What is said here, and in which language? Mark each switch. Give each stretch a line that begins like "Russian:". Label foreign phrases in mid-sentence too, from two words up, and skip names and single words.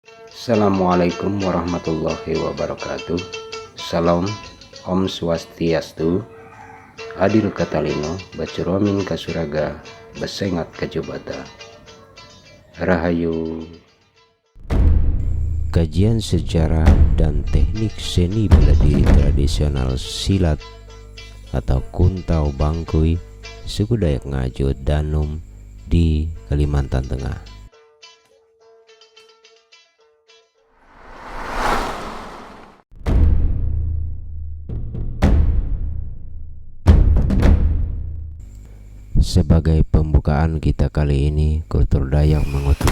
Arabic: السلام عليكم ورحمة الله وبركاته.
Indonesian: Salam, Om Swastiastu, Adil Katalino, Bacuromin Kasuraga, Besengat Kajubata. Rahayu. Kajian sejarah dan teknik seni bela diri tradisional silat atau Kuntau Bangkuy suku Dayak Ngaju Danum di Kalimantan Tengah. Sebagai pembukaan kita kali ini, kultur Dayak mengutip